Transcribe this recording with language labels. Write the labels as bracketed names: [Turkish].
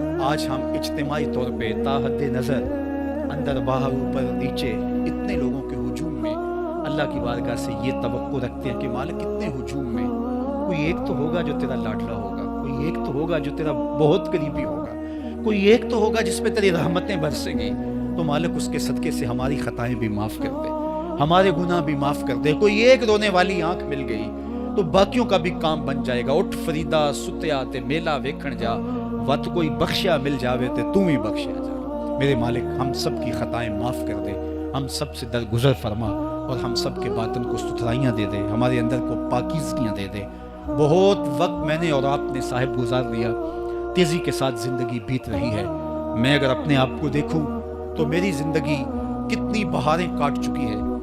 [Urdu] آج ہم اجتماعی طور پہ تا حد نظر اندر باہر اوپر نیچے اتنے لوگوں کے ہجوم میں اللہ کی بارگاہ سے یہ توقع رکھتے ہیں کہ مالک اتنے ہجوم میں کوئی ایک تو ہوگا جو تیرا لاڈلا ہوگا، کوئی ایک تو ہوگا جو تیرا بہت قریبی ہوگا، کوئی ایک تو ہوگا جس پہ تیری رحمتیں برسیں گی. تو مالک اس کے صدقے سے ہماری خطائیں بھی معاف کر دے، ہمارے گناہ بھی معاف کر دے. کوئی ایک رونے والی آنکھ مل گئی تو باقیوں کا بھی کام بن جائے گا. [Punjabi] اٹھ فریدا ستیا تے میلا ویکھن جا، وت کوئی بخشیا مل جاوے تے تم ہی بخشیا جا. [Urdu] میرے مالک ہم سب کی خطائیں معاف کر دے، ہم سب سے درگزر فرما اور ہم سب کے باطن کو ستھرائیاں دے دے، ہمارے اندر کو پاکیزگیاں دے دے. بہت وقت میں نے اور آپ نے صاحب گزار لیا، تیزی کے ساتھ زندگی بیت رہی ہے. میں اگر اپنے آپ کو دیکھوں تو میری زندگی کتنی بہاریں کاٹ چکی ہے.